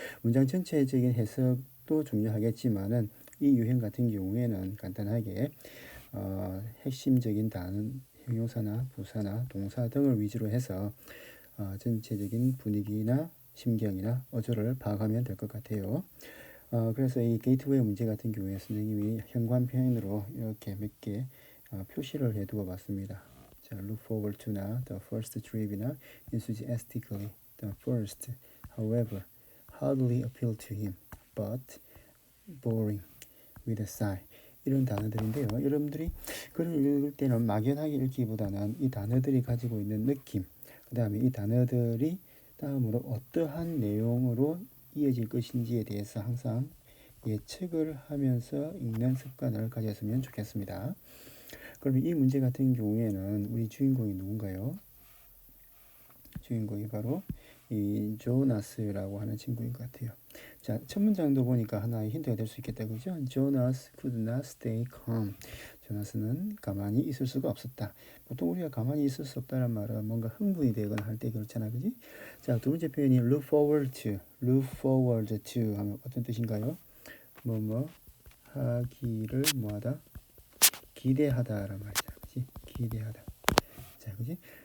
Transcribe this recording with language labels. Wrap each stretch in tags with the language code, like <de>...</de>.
<ko>문장 전체적인 해석도 중요하겠지만은 이 유형 같은 경우에는 간단하게 핵심적인 단어, 형용사나 부사나 동사 등을 위주로 해서 전체적인 분위기나 심경이나 어조를 파악하면 될 것 같아요. 그래서 이 게이트웨이 문제 같은 경우에 선생님이 현관 표현으로 이렇게 몇 개 표시를 해두어 봤습니다.</ko> <en>자, look forward to나 the first trip이나 enthusiastically the first, however, hardly appeal to him, but boring, with a sigh.</en> <ko>이런 단어들인데요. 여러분들이 글을 읽을 때는 막연하게 읽기보다는 이 단어들이 가지고 있는 느낌, 그 다음에 이 단어들이 다음으로 어떠한 내용으로 이어질 것인지에 대해서 항상 예측을 하면서 읽는 습관을 가졌으면 좋겠습니다. 그러면 이 문제 같은 경우에는 우리 주인공이 누군가요? 주인공이 바로 이 조나스라고 하는 친구인 것 같아요. 자, 첫 문장도 보니까 하나의 힌트가 될 수 있겠다, 그죠?</ko> <en>Jonas could not stay calm.</en> <ko>조나스는 가만히 있을 수가 없었다. 보통 우리가 가만히 있을 수 없다는 말은 뭔가 흥분이 되거나 할 때 그렇잖아, 그지? 자, 두 번째 표현이</ko> <en>look forward to</en> <ko>하면 어떤 뜻인가요? 뭐 하기를 뭐하다? 기대하다라는 말이죠, 그지? 기대하다. 자, 그지?</ko>